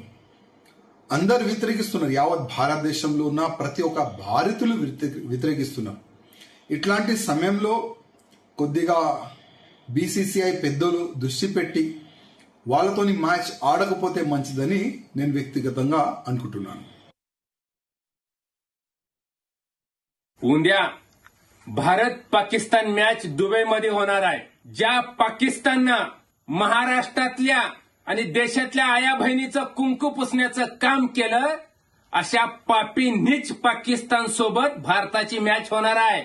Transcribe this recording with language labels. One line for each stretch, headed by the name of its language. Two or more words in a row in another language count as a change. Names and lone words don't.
Telugu: అందరు వ్యతిరేకిస్తున్నారు. యావత్ భారతదేశంలో ఉన్న ప్రతి ఒక్క భారతీయులు వ్యతిరేకిస్తున్నారు. ఇట్లాంటి సమయంలో కొద్దిగా బీసీసీఐ పెద్దలు దృష్టి పెట్టి వాళ్ళతోని మ్యాచ్ ఆడకపోతే మంచిదని నేను వ్యక్తిగతంగా అనుకుంటున్నాను.
Marathi: उद्या भारत पाकिस्तान मॅच दुबईमध्ये होणार आहे. ज्या पाकिस्ताननं महाराष्ट्रातल्या आणि देशातल्या आया बहिणीचं कुंकू पुसण्याचं काम केलं अशा पापी नीच पाकिस्तान सोबत भारताची मॅच होणार आहे.